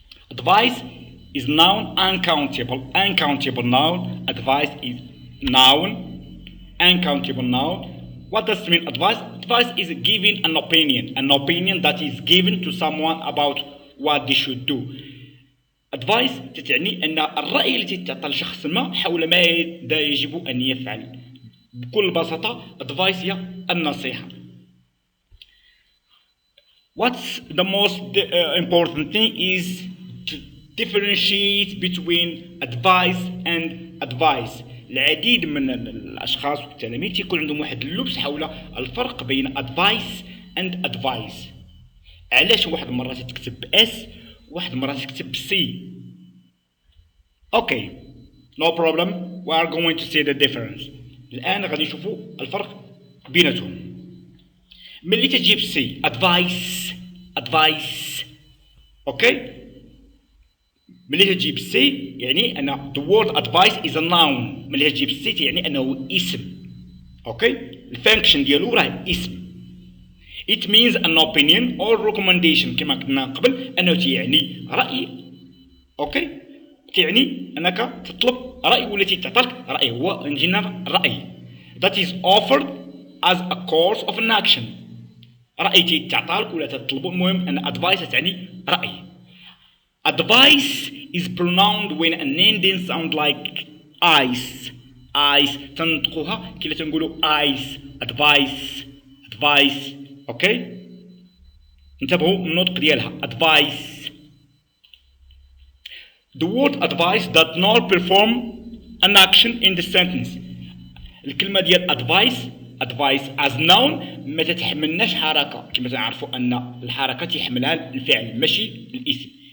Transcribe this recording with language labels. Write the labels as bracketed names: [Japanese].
[English] Advice is noun uncountable. Uncountable noun. Advice is noun. Uncountable noun. What does it mean advice? Advice is giving an opinion that is given to someone about what they should do. [Arabic] Advice تعني أن الرأي التي تعطى لشخص ما حول ماذا يجب أن يفعل. بكل بساطة advice هي النصيحة. [English] What's the most important thing is to differentiate between advice and advice. [Arabic] العديد من الأشخاص والتلاميذ يكون عندهم واحد اللبس حول الفرق بين [English] advice and advice. [Arabic] علاش واحد المرة تكتب S واحد المرة تكتب C. [English] Okay, no problem. We are going to see the difference. [Arabic] الآن غادي نشوفوا الفرق بيناتهم. ملي تجيب C advice okay. ملي تجيب سي يعني أن [English] the word advice is a noun. [Arabic] ملي تجيب سي يعني أنه اسم. أوكي الفانكشن ديالو راه اسم. [English] It means an opinion or recommendation [Arabic] كما قلنا قبل أنه تعني رأي. أوكي تعني أنك تطلب رأي ولا تعطيك رأي هو [English] in general [Arabic] رأي [English] that is offered as a course of an action. [Arabic] رأي تعطالك ولا تطلبه. المهم أن advice تعني رأي. [English] Advice is pronounced when an ending sound like ice [Arabic] تنطقوها كي تنقولوا ice advice اوكي انتبهوا النطق ديالها advice. [English] The word advice does not perform an action in the sentence. [Arabic] الكلمة ديال advice [English] as noun [Arabic] ما تتحملناش حركة كما تعرفوا أن الحركة تحملها الفعل ماشي الاسم.